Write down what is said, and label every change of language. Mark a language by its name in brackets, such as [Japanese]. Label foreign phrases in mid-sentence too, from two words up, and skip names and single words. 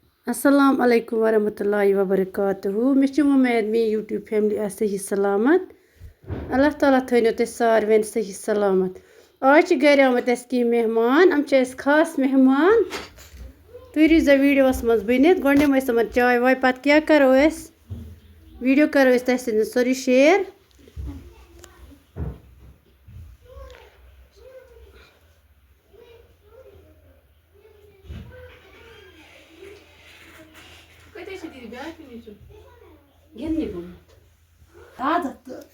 [Arabic] السلام عليكم ورحمة الله وبركاته [Kashmiri] मे उम्मीद मे [English] YouTube family [Urdu] सही सलामत [Kashmiri] अल्लाह ताला थो तुम सारवें [Urdu] सही सलामत [Kashmiri] आज घर आमत की मेहमान हम खास मेहमान तुम रोजा वीडियोस मज बनित गो निम तमन चाय वाय पत क्या करो वीडियो करो तुम सोरी शेयर गिरने गुम आदत